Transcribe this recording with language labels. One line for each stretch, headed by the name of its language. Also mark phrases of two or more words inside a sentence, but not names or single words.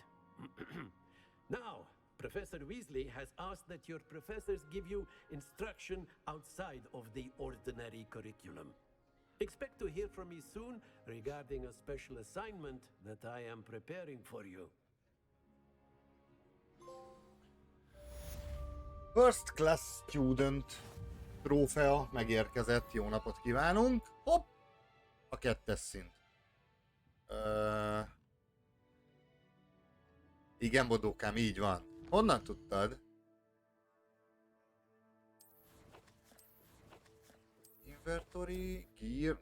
English: Now, Professor Weasley has asked that your professors give you instruction outside of the ordinary curriculum. Expect to hear from me soon regarding a special assignment that I am preparing for you. First class student
Hungarian: trófea megérkezett, jó napot kívánunk. Hopp! A 2-es szint. Igen, bodókám, így van. Honnan tudtad?
English: Inventory, gear...